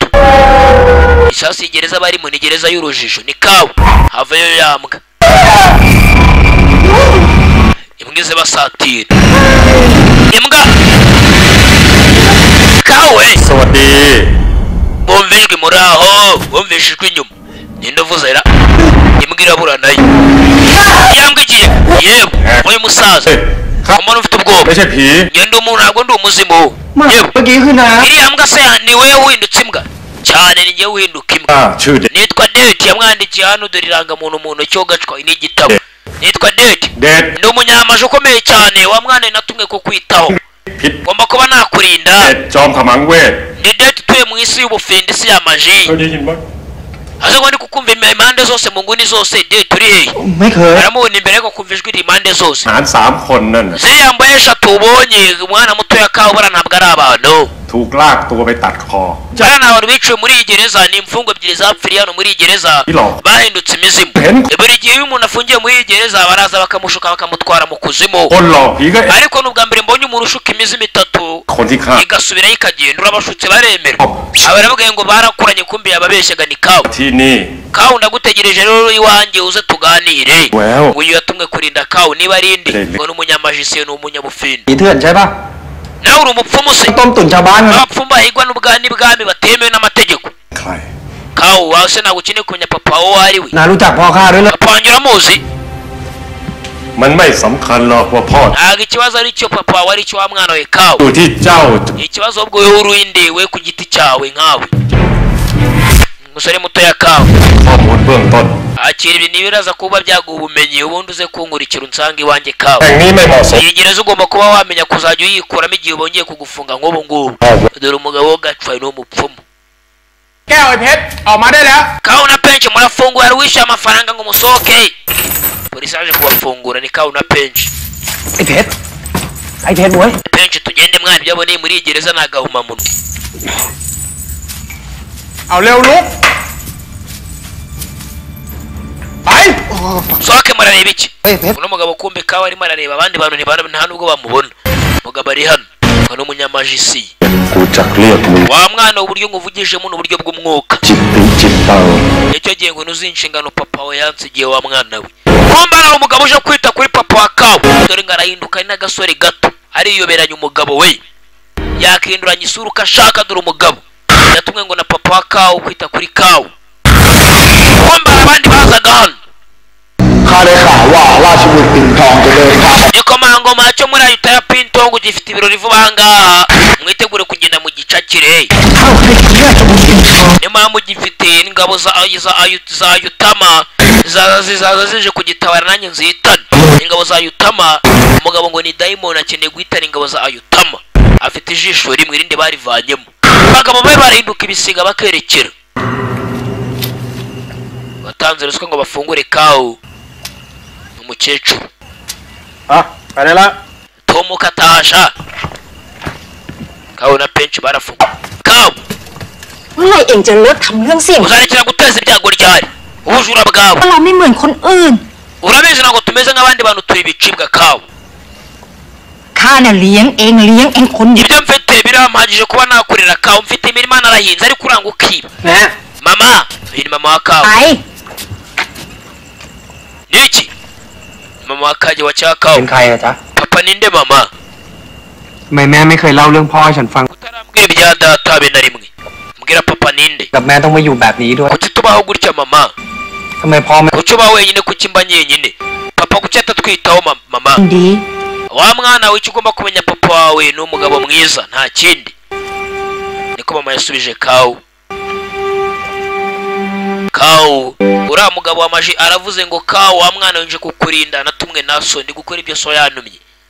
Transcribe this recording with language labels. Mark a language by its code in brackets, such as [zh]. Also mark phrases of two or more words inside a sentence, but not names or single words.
[rw] Isasi igereza bari mu nigereza y'urujijo ni kawe havayo yambwa imbwize basatira imbwa kawe Sawadi bumvijwe muri aho bumvishijwe inyuma ninde uvuze ra imbwa irabura nayo yambwa igiye yewe uyu musaza umuntu ufite ubwoba [th] ไม่ใช่ผี [rw] ngende umuntu ntabwo ndi umuzimu yewe iriya mbwa se ni wewe windutse imbwa cyane ni njyewe winduka imbwa [th] ชื่อเด็ด [rw] nitwa Date yamwandikiye hano dore irangamuntu mu ntoki gacwa n'igitabo nitwa Date [th] เด็ด [rw] ndi umunyamaje ukomeye cyane wa mwana natumwe ko kwitaho [th] พิษ [rw] ngomba kuba nakurinda [th] เด็ดจอมขมังเวท [rw] ndi Date tuye mu isi y'ubufindi isi y'amaji [th] เคยได้ยินไหม [rw] aze ngo ndi kukumva impande zose mu nguni zose Date uri hehe [th] ไม่เคย [rw] aramubona imbere ko kumva ijwi impande zose [th] หาร3 คนนั่นน่ะ [rw] ziriya mbaye eshatu ubonye umwana mutoya kawe bara ntabwo ari abantu [th] ถูกลากตัวไปตัดคอ [rw] bariya ni abantu biciwe muri iyi gereza ni imfungwa ebyiri zapfiriye hano muri iyi gereza Ilo. bahindutse imizimu buri gihe iyo umuntu afungiye muri iyi gereza baraza bakamushuka bakamutwara mu kuzimu [th] คนหลอกผีก็ [rw] ariko n'ubwa mbere mbonye umuntu ushuka imizimu itatu [th] คนที่ฆ่า [rw] igasubirayo ikagenda urabashutse baremera Oh. abaravuga ngo barakuranye kumbi yababeshyaga ni kawe [th] ที่นี่ [rw] kawe ndagutegereje rero iwanjye uze tuganire Well. uyu yatumwe kurinda kawe niba ari indi Lele. ngo ni umunyamajisiye ni umunyabufindi [th] ผีเถื่อนใช่ป่ะ [rw] nawe uri umupfumu se [th] ต้มตุ๋นชาวบ้านนะ [rw] abapfumu bahigwa n'ubwami batemewe n'amategeko [th] ใคร [rw] kawe wawe se ntabwo ukeneye kumenya papa wawe uwo ari we [th] นารู้จักพ่อข้าด้วยเหรอ [rw] papa wanjye uramuzi [th] มันไม่สำคัญหรอกว่าพ่อ [rw] ntabwo ikibazo ari cyo papa wawe ari cyo wa mwana we kawe [th] อยู่ที่เจ้า [rw] ikibazo ahubwo wowe urinde we ku giti cyawe nkawe umusore mutoya kawe [th] ข้อมูลเบื้องต้น [rw] akira ibi ntibiraza kuba byaguha ubumenyi ubundi uze kunkurikira unsanga iwanjye kawe [th] แห่งนี้ไม่เหมาะสม [rw] iyi gereza ugomba kuba wamenya kuzajya uyikuramo igihe bongeye kugufunga nk'ubu ngubu dore umugabo wo gacwaye ni umupfumu [th] แก้วไอ้เพชรออกมาได้แล้ว [rw] kawe na penshi murafungura wari wishyuye amafaranga ngo musohoke polisi yaje kubafungura ni kawe na penshi [th] ไอ้เพชรไอ้เพชรเว้ย [rw] penshi tugende mwana ibyo aboneye muri iyi gereza ni agahumamunwa [th] เอาเร็วลุกไป [rw] sohoke murareba iki [th] เฮ้ยเพชร [rw] uno mugabo kumbe kawe arimo arareba abandi bantu nta nubwo bamubona umugabo ari hano ngo ni umunyamajisi [th] กูจักเรียกมึง [rw] wa mwana uburyo nguvugijemo ni uburyo bw'umwuka [th] จิตติจิตตัง [rw] nicyo gihe ngo nuzi inshingano papa we yansigiye wa mwana we kumbe ari umugabo uje kwita kuri papa wa kawe dore ngo arahinduka ari n'agasore gato ariyoberanya umugabo we yakinduranya isura uko ashaka dore umugabo yatumwe ngo na papa wa kawe kwita kuri kawe kumbe hari abandi bazaga hano [th] ข้าได้ข่าวว่าราชบุตรปิ่นทองจะเดินทาง [rw] igikomangoma cyo muri ayuta ya pintongo gifite ibirori vuba ahangaha mwitegure kugenda mu gicakire [th] เข้าให้ราชบุตรปิ่นทอง [rw] niyo mpamvu gifite ingabo za yutama zizaza zije kugitabara nanjye nzitane ingabo za yutama umugabo ngo ni dayimoni akeneye guhitana ingabo za ayutama afite ijisho rimwe irindi barivanyemo abagabo be barahinduka ibisiga bakerekera batanze ruswa ngo bafungure kawu umukecuru [th] อ่ะไปได้แล้ว [rw] tomu katasha kawu na penshi barafunga kawu [th] เมื่อไหรเองจะเลิกทำเรื่องเสี่ยง [rw] uzarekera guteza ibyago ryari ubujura bwawe [th] เพราะเราไม่เหมือนคนอื่น [rw] urabizi ntabwo tumeze nk'abandi bantu turi ibicibwa kawe [th] ข้าน่ะเลี้ยงเองคนเดียว [rw] ibyo mfite birampagije kuba nakorera kawe mfite imirima narahinze ariko uranga ukiba [th] นะ [rw] mama uyu ni mama wa [th] ไป [rw] kawe niki mama wa kaje wa cya [th] เป็ [rw] kawe [th] นใครอะจ๊ะ [rw] papa ninde mama [th] ทำไมแม่ไม่เคยเล่าเรื่องพ่อให้ฉันฟัง [rw] utarambwira ibya data habe na rimwe mbwira papa ninde [th] กับแม่ต้องมาอยู่แบบนี้ด้วย [rw] kuki tubaho gutya mama [th] ทำไมพ่อไม่ [rw] kuki uba wenyine kuki mba nyenyine papa kuki atatwitaho mama [th] ดี [rw] wa mwana we icyo ugomba kumenya papa wawe ni umugabo mwiza nta kindi niko mama yasubije kawu uriya mugabo w'amaji aravuze ngo kawu wa mwana winje kukurinda natumwe na so ndi gukora ibyo so yantumye